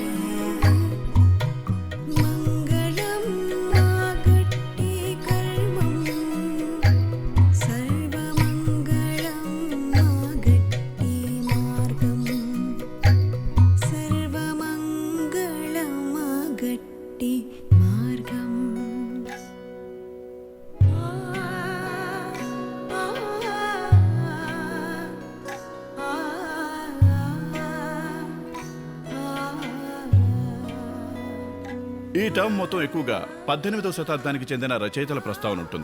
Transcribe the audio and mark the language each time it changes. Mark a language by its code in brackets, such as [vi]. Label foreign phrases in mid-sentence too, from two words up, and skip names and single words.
[ml] മംഗളം ആകട്ടെ കർമ്മം സർവമംഗളം ആകട്ടെ മാർഗം സർവമംഗളമാകട്ടെ മാർഗം. [te] ఈ టర్మ్ మొత్తం ఎక్కువగా 18వ శతాబ్దానికి చెందిన రచయితల ప్రస్తావన ఉంటుంది.